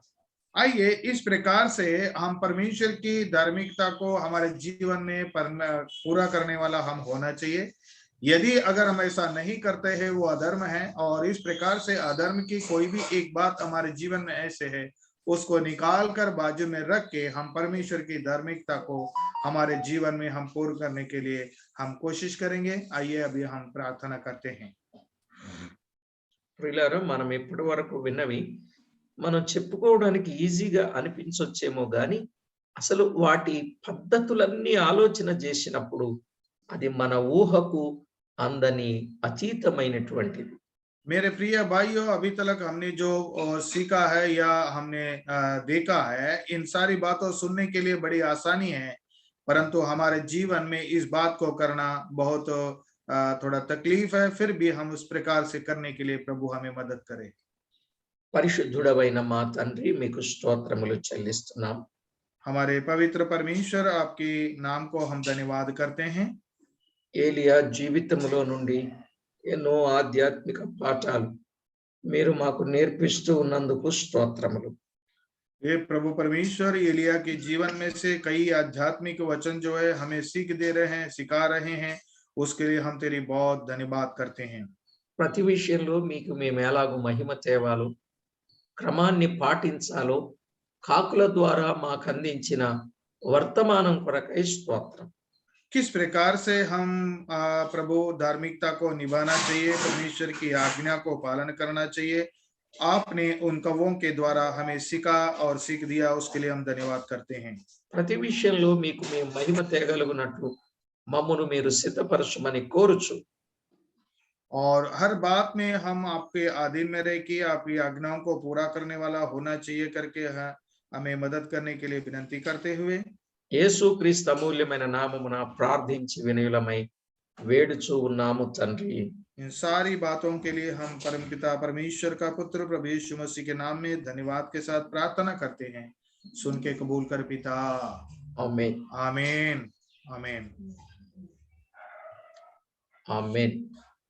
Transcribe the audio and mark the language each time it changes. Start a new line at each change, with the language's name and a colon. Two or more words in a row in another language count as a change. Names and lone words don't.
Hindi: आइए इस प्रकार से हम परमेश्वर की धार्मिकता को हमारे जीवन में पूरा करने वाला हम होना चाहिए। यदि अगर हम ऐसा नहीं करते हैं वो अधर्म है, और इस प्रकार से अधर्म की कोई भी एक बात हमारे जीवन में ऐसे है उसको निकाल कर बाजू में रख के हम परमेश्वर की धार्मिकता को हमारे जीवन में हम पूर्ण करने के लिए हम कोशिश करेंगे। आइए अभी हम प्रार्थना करते हैं।
Telugu: ప్రియులారా, మనం ఇప్పటి వరకు విన్నవి మనం చెప్పుకోవడానికి ఈజీగా అనిపించొచ్చేమో గాని అసలు వాటి పద్ధతులన్నీ ఆలోచన చేసినప్పుడు అది మన ఊహకు అందని అతీతమైనటువంటిది.
Hindi: मेरे प्रिय भाइयों, अभी तक हमने जो सीखा है या हमने देखा है, इन सारी बातों सुनने के लिए बड़ी आसानी है, परंतु हमारे जीवन में इस बात को करना बहुत थोड़ा तकलीफ है। फिर भी हम उस प्रकार से करने के लिए प्रभु हमें मदद करे।
Telugu: పరిశుద్ధుడవైన మా తండ్రి, మీకు స్తోత్రములు చెల్లిస్తున్నాం.
Hindi: हमारे पवित्र परमेश्वर, आपके नाम को हम धन्यवाद करते हैं।
Telugu: ఏలియా జీవితంలో నుండి ఎన్నో ఆధ్యాత్మిక పాఠాలు మీరు మాకు నేర్పిస్తూ ఉన్నందుకు స్తోత్రములు.
Hindi: ये प्रभु परमेश्वर, एलिया के जीवन में से कई आध्यात्मिक वचन जो है हमें सीख दे रहे हैं, सिखा रहे हैं, उसके लिए हम तेरी बहुत धन्यवाद करते हैं।
Telugu: ప్రతి విషయంలో మీకు మేము ఎలాగూ మహిమ తేవాలో, క్రమాన్ని పాటించాలో కాకుల ద్వారా మాకు అందించిన వర్తమానం కొరకై స్తోత్రం.
Hindi: किस प्रकार से हम प्रभु धार्मिकता को निभाना चाहिए, परमेश्वर की आज्ञा को पालन करना चाहिए, आपने उन कौवों के द्वारा हमें सिखा और सीख दिया, उसके लिए हम धन्यवाद करते हैं।
Telugu: ప్రతి విషయంలో మీకు మేము మహిమ తేగలుగునట్లు మమ్మను మీరు సిద్ధపరచమని కోరుచు,
Hindi: और हर बात में हम आपके अधीन में रह के आपकी आज्ञाओं को पूरा करने वाला होना चाहिए करके हमें मदद करने के लिए विनती करते हुए
Telugu: యేసుక్రీస్తు అమూల్యమైన నామమున ప్రార్థించి వినయులమై వేడుచూ ఉన్నాము తండ్రి,
Hindi: इन सारी बातों के लिए हम परमपिता परमेश्वर का पुत्र प्रभु यीशु मसीह के नाम में धन्यवाद के साथ प्रार्थना करते हैं। सुन के कबूल कर पिता। आमीन आमीन आमीन। आमीन।